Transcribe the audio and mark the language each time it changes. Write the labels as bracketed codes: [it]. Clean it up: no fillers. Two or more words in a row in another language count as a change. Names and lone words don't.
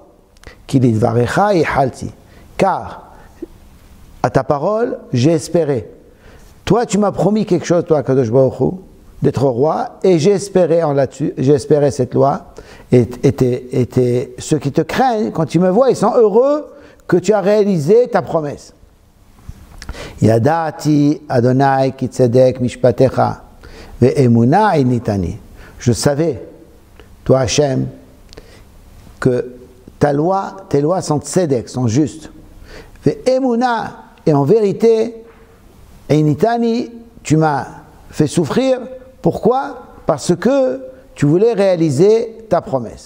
[he] כי לדברך יחלתי, [fr] car à ta parole, j'ai espéré. Toi, tu m'as promis quelque chose, toi, Kadosh Baruch Hu, d'être roi, et j'ai espéré en là-dessus, j'ai espéré cette loi, et ceux qui te craignent, quand ils me voient, ils sont heureux que tu as réalisé ta promesse. [he] ידעתי ה' כי צדק משפטיך ואמונה עניתני. [fr] Je savais, toi Hachem, que tes lois sont tzedek, sont justes. Ve'emuna, et en vérité, initani, tu m'as fait souffrir. Pourquoi? Parce que tu voulais réaliser ta promesse.